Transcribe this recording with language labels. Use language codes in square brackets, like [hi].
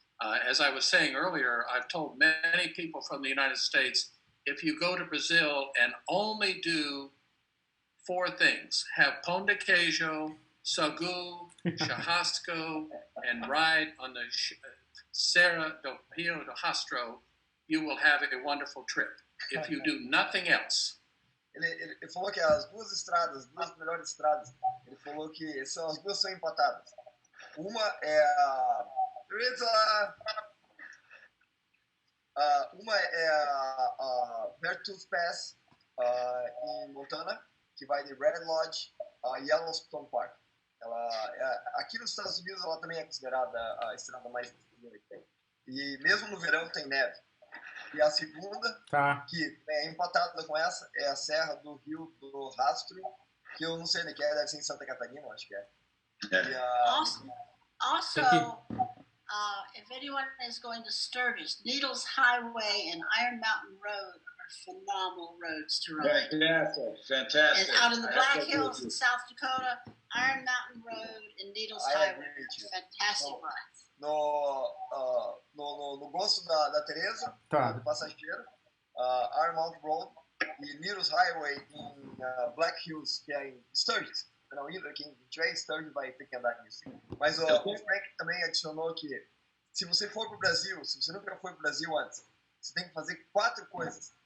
[en] As I was saying earlier, I've told many people from the United States, if you go to Brazil and only do 4 things, have pão de queijo, sagu, churrasco, and ride on the Serra do Rio do Rastro, you will have a wonderful trip. If you do nothing else. [pt] Ele falou que as duas melhores estradas, ele falou que as duas são empatadas. Uma é a Beartooth Pass em Montana, que vai de Red Lodge a Yellowstone Park. Aqui nos Estados Unidos ela também é considerada a estrada mais linda que tem. E mesmo no verão tem neve. E a segunda, que é empatada com essa, é a Serra do Rio do Rastro, que eu não sei onde que é, deve ser em Santa Catarina, acho que é. [en] Also, if anyone is going to Sturgis, Needles Highway and Iron Mountain Road are phenomenal roads to ride. Fantastic. And out in the Black Hills in South Dakota, Iron Mountain Road and Needles Highway are fantastic rides. [pt] No gosto da Teresa, do passageiro, Iron Mountain Road e Needles Highway em Black Hills, que é em Sturgis. Não, quem tiver em Sturgis vai ter que andar nisso. Mas o Frank também adicionou que se você for para o Brasil, se você nunca foi para o Brasil antes, você tem que fazer 4 coisas.